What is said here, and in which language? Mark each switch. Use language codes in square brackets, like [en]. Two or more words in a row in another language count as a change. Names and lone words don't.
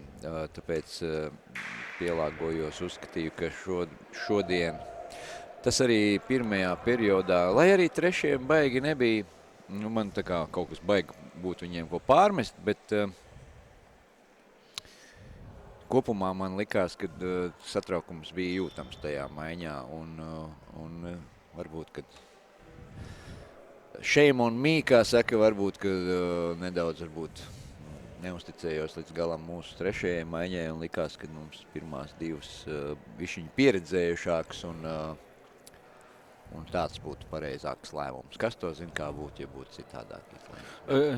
[lv] Tāpēc pielāgojos, uzskatīju, ka šodien tas arī pirmajā periodā, lai arī trešajam baigi nebija, man tā kā kaut kas baigi būtu viņiem ko pārmest, bet kopumā man likās, ka satraukums bija jūtams tajā maiņā, un varbūt, ka [en] shame on me, [lv] kā saka, varbūt, ka nedaudz neusticējos līdz galam mūsu trešajai maiņai, un likās, ka mums pirmās divas bišķiņi pieredzējušākas, un tāds būtu pareizāks lēmums. Kas to zina, kā būtu, ja būtu citādāk izlēmums?